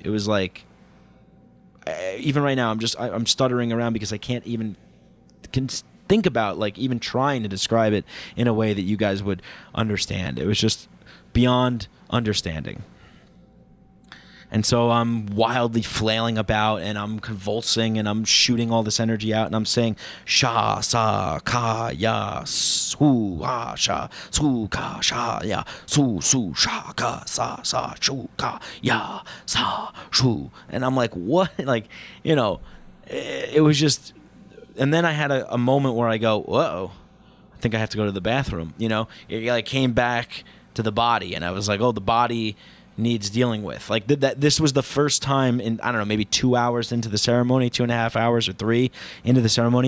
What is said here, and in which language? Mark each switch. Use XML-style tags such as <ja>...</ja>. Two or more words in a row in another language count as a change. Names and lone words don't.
<en>It was like, even right now, I'm stuttering around because I can't even think about like even trying to describe it in a way that you guys would understand. It was just beyond understanding. And so I'm wildly flailing about, and I'm convulsing, and I'm shooting all this energy out, and I'm saying sha sa ka ya su ha sha su ka sha ya su sha ka sa shu ka ya sa shu. And I'm like, what? Like, it was just. And then I had a moment where I go, whoa, I think I have to go to the bathroom. It came back to the body, and I was like, oh, the body needs dealing with. Like this was the first time in, I don't know, maybe 2 hours into the ceremony, 2.5 hours or 3 into the ceremony.</en>